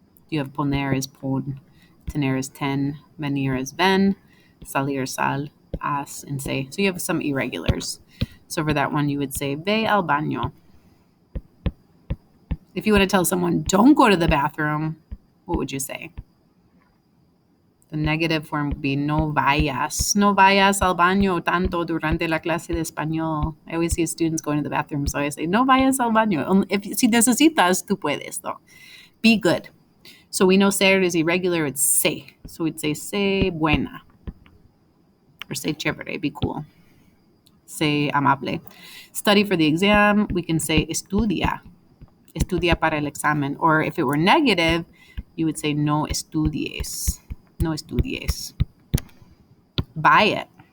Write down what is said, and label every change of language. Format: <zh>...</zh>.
<en>You have poner is pon. Tener is ten. Venir is ven. Salir sal. As and say. So you have some irregulars. So for that one, you would say</en> <es>ve al baño.</es> <en>If you want to tell someone don't go to the bathroom, what would you say? The negative form would be no vayas.</en> <es>No vayas al baño tanto durante la clase de español.</es> <en>I always see students going to the bathroom, so I say</en> <es>no vayas al baño. Si necesitas, tú puedes,</es> <en>though. Be good. So we know ser is irregular, it's sé. So we'd say</en> <es>sé buena.</es> <en>Or say chévere, be cool. Say amable. Study for the exam, we can say estudia.</en> <es>Estudia para el examen.</es> <en>Or if it were negative, you would say</en> <es>no estudies. No estudies.</es> <en>Buy it.</en>